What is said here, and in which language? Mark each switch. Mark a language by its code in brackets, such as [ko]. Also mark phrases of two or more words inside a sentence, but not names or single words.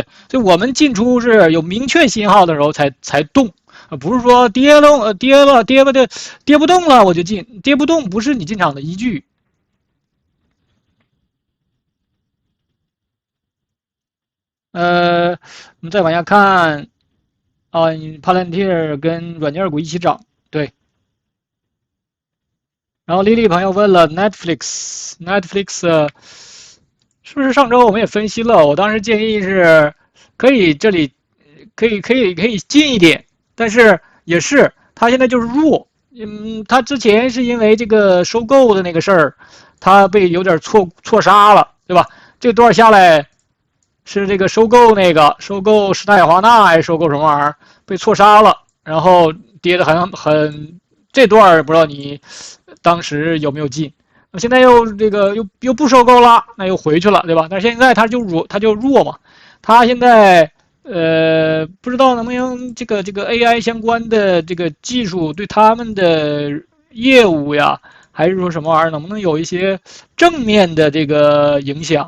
[zh] 所以我們進出是有明確信號的時候才動，不是說跌不動了我就進，跌不動不是你進場的依據。我們再往下看。Palantir 跟軟件股一起漲，對。然後 Lily 朋友問了 Netflix 是不是上周我們也分析了？我當時建議是可以這裡可以近一點，但是也是它現在就是弱。它之前是因為這個收購的那個事兒，它被有點錯殺了，對吧？這段下來。是這個收購施泰華納還是收購什麼玩意兒被錯殺了，然後跌得很這段不知道你當時有沒有進？現在又這個又不收購了，那又回去了，對吧？但是現在它就弱嘛，它現在不知道能不能這個 AI 相關的這個技術對他們的業務呀，還是說什麼玩意兒能不能有一些正面的這個影響？